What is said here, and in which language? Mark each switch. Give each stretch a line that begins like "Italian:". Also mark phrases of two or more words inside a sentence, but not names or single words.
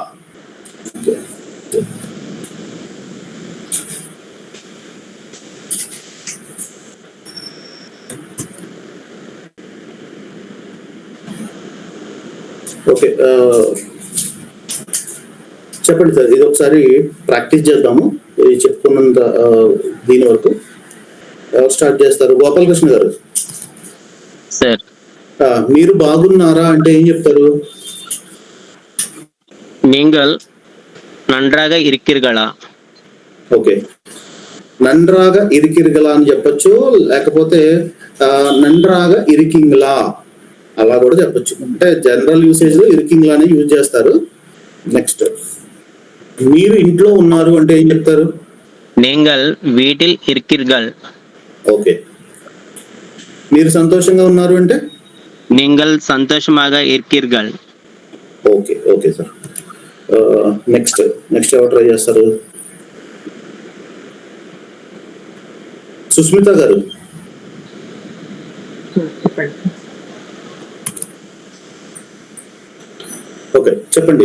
Telugu: ఓకే, చెప్పండి సార్, ఇది ఒకసారి ప్రాక్టీస్ చేద్దాము. ఇది చెప్పుకున్నంత దీని వరకు స్టార్ట్ చేస్తారు. గోపాలకృష్ణ గారు సార్, మీరు బాగున్నారా అంటే ఏం చెప్తారు?
Tamil: நீங்கள் நன்றாக இருக்கிறீர்களா?
Telugu: ఓకే,
Tamil: நன்றாக இருக்கிறீர்களா
Telugu: అని చెప్పొచ్చు, లేకపోతే
Tamil: நன்றாக இருக்கீங்களா
Telugu: అలా కూడా చెప్పొచ్చు. అంటే
English: general usage
Telugu: లో ఇరికింగ్లా అని యూజ్ చేస్తారు. నెక్స్ట్, మీరు ఇంట్లో ఉన్నారు అంటే ఏం చెప్తారు?
Tamil: நீங்கள் வீட்டில் இருக்கிறீர்கள்.
Telugu: ఓకే, మీరు సంతోషంగా ఉన్నారు అంటే
Tamil: நீங்கள் சந்தோஷமாக இருக்கிறீர்கள்.
English: okay okay sir.
Telugu: నెక్స్ట్ ఎవరు ట్రై చేస్తారు? సుస్మిత గారు. ఓకే, చెప్పండి.